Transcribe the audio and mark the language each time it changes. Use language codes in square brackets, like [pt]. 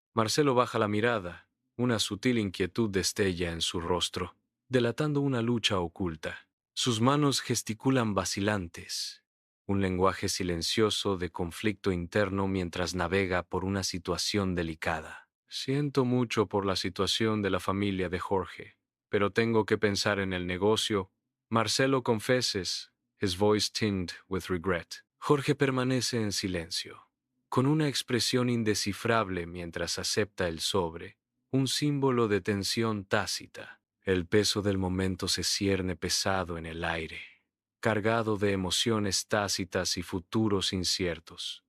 [es] Marcelo baja la mirada, una sutil inquietud destella en su rostro, delatando una lucha oculta. Sus manos gesticulan vacilantes, un lenguaje silencioso de conflicto interno mientras navega por una situación delicada. Siento mucho por la situación de la familia de Jorge, pero tengo que pensar en el negocio. [en] Marcelo confesses, his voice tinged with regret. [es] Jorge permanece en silencio, con una expresión indescifrable mientras acepta el sobre, un símbolo de tensión tácita. El peso del momento se cierne pesado en el aire, cargado de emociones tácitas y futuros inciertos.